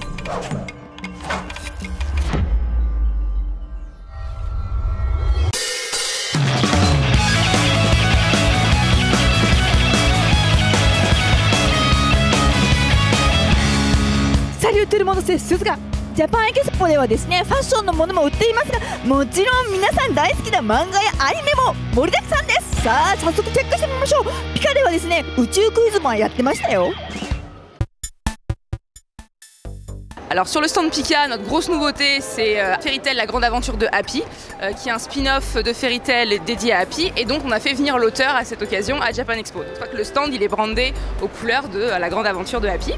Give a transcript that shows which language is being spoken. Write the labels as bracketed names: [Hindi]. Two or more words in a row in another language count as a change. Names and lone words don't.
[French] Salut tout le monde, c'est Suzuka。 [Japanese] ジャパンエキスポではですね、ファッションのものも売っていますが、もちろん皆さん大好きな漫画やアニメも盛りだくさんです。さあ早速チェックしてみましょう。ピカではですね、宇宙クイズもやってましたよ。 [French] Alors sur le stand Pika, notre grosse nouveauté c'est Fairy Tail, la grande aventure de Happy, qui est un spin-off de Fairy Tail dédié à Happy, et donc on a fait venir l'auteur à cette occasion à Japan Expo. Je crois que le stand il est brandé aux couleurs de la grande aventure de Happy.